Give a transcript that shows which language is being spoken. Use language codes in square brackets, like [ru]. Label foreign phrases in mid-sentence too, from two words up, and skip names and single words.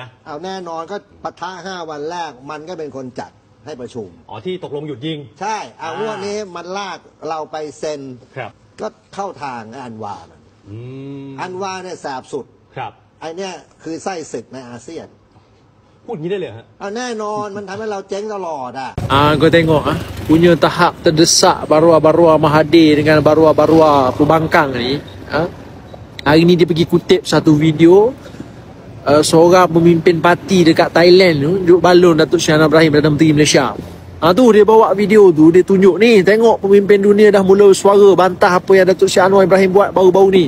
[th] เอาแน่นอนก็ปะทะ5 วันแรกมันก็เป็นคนจัดให้ประชุม ที่ตกลงหยุดยิง ใช่เอางวดนี้มันลากเราไปเซ็น ครับ ก็เข้าทางอันวามันอันวาเนี่ยแสบสุด ครับ ไอเนี้ยคือไส้ศึกในอาเซียน พูดงี้ได้เลยฮะ เอาแน่นอนมันทำให้เราเจ๊งตลอด [ms] kau tengok punya tahap terdesak Barua Mahathir dengan Barua pembangkang ni. Hari ni dia pergi kutip satu video seorang pemimpin parti dekat Thailand tu duduk balon Datuk Seri Anwar Ibrahim Perdana Menteri Malaysia. Tu dia bawa video tu, dia tunjuk ni, tengok pemimpin dunia dah mula bersuara bantah apa yang Datuk Seri Anwar Ibrahim buat baru-baru ni.